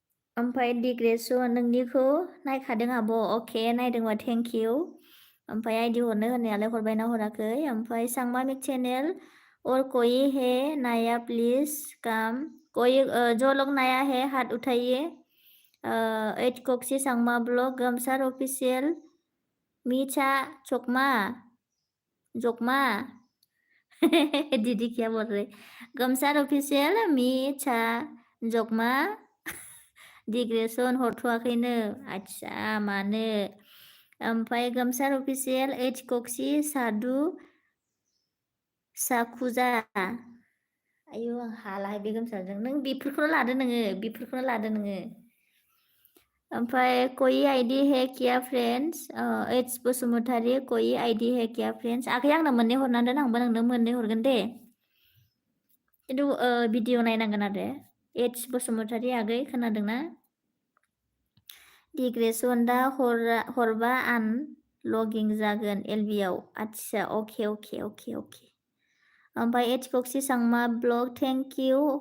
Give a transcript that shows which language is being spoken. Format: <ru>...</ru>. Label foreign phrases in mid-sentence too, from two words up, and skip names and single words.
<brx>ओमफ्राय डिग्रेसन नोंनिखौ नायखादों आब' अके नायदोंबा</brx> <en>thank you</en> <brx>ओमफ्राय आइडि हरनो होनायालाय हरबायना हराखै ओमफ्राय सांमामिक चैनल</brx> <hi>और कोई है नया प्लीज काम कोई जो लोग नया है हाथ उठाइए</hi> <brx>एच कोक्सी सांमा ब्लॉग गमसार ऑफिशियल मीछा चोकमा जोकमा</brx> <hi>दीदी क्या बोल रहे</hi> <brx>गमसार ऑफिशियल मीछा जोकमा डिग्रेसन हरथ'वाखैनो आच्छा मानो ओमफ्राय गमसार अफिसियेल एच कक्सि सादु साखुजा आयौ आं हालाहाय बे गोमसारजों नों बेफोरखौनो लादो नोङो ओमफ्राय</brx> <hi>कोई आइडि है किया फ्रेन्ड्स</hi> <brx>एच बसुमतारी</brx> <hi>कोई आइडि है किया फ्रेन्ड्स</hi> <brx>आगै आंनो मोननै हरनांदों आंबो नोंनो मोननै हरगोन दे खिन्थु भिडिअ नायनांगोन आरो एच बसुमतारी आगै खोनादोंना डिग्रेसन दा हरबा आन लगिं जागोन एलबिआव आच्छा अके ओमफ्राय एच कक्सि सांमा ब्लग</brx> <en>thank you</en>